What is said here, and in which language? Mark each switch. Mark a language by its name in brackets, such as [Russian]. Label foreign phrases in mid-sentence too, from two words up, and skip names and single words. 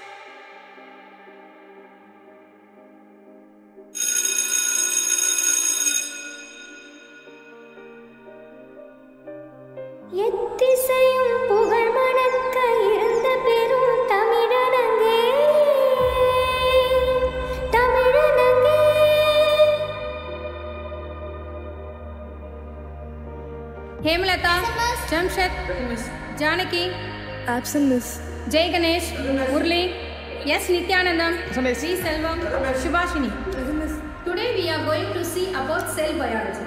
[Tamil] எத்திசையும் புகழ் மணக்க இருந்த பெரும் தமிழனங்கே தமிழனங்கே. [English] हेमलता, जमशेद, जानकी, absent miss. जय गणेश, मुरली, yes Nityanandam, Sri Selvam, Shubhashini. Today we are going to see about cell biology.